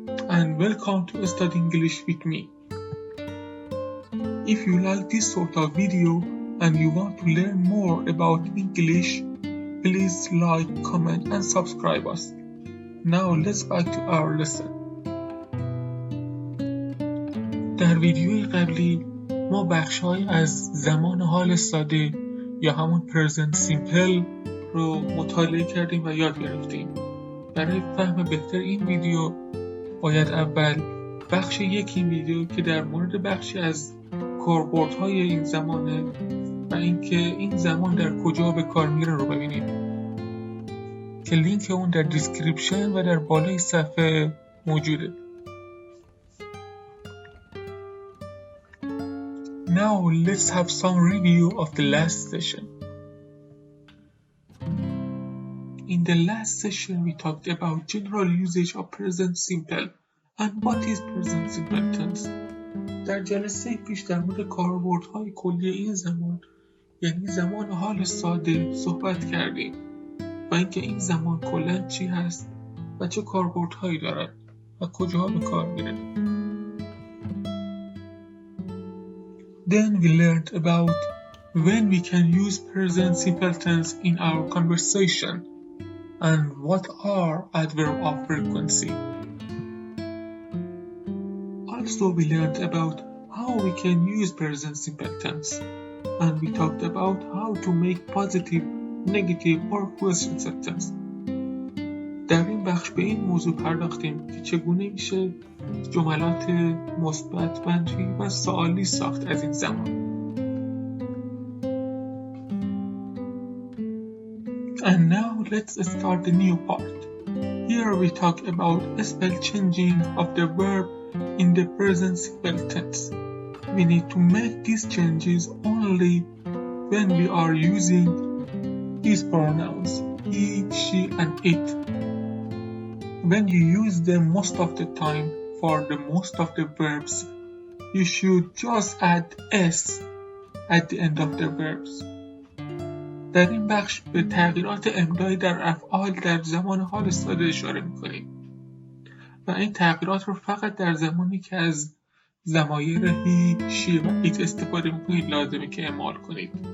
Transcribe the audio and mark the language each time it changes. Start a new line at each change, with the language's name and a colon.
English: And welcome to Study English with me. If you like this sort of video and you want to learn more about English, please like, comment and subscribe us. Now let's back to our lesson.
Persian: در ویدیوی قبلی ما بخش‌های از زمان حال ساده یا همون present simple رو مطالعه کردیم و یاد گرفتیم. برای فهم بهتر این ویدیو باید اول بخش یک این ویدیو که در مورد بخشی از کاربردهای این زمانه و اینکه این زمان در کجا به کار میره رو ببینیم که لینک اون در دیسکریپشن و در بالای صفحه موجوده.
English: Now let's have some review of the last session. In the last session we talked about general usage of present simple and what is present simple tense.
Persian: در جلسه پیش در مورد کاربردهای کلی این زمان یعنی زمان حال ساده صحبت کردیم و اینکه این زمان کلاً چی هست و چه کاربردهایی دارد و کجاها به کار میره.
English: Then we learned about when we can use present simple tense in our conversation and what are adverbs of frequency. Also we learned about how we can use present simple tense and we talked about how to make positive, negative or question sentence.
Persian: در این بخش به این موضوع پرداختیم که چگونه میشه جملات مثبت، منفی و سوالی ساخت از این زمان.
English: And now let's start the new part. Here we talk about spell changing of the verb in the present simple tense. We need to make these changes only when we are using these pronouns, he, she and it. When you use them most of the time for the most of the verbs, you should just add s at the end of the verbs.
Persian: در این بخش به تغییرات املایی در افعال در زمان حال ساده اشاره می‌کنیم و این تغییرات رو فقط در زمانی که از ضمایر هی، شی و ایت استفاده می‌کنید لازمه که اعمال کنید.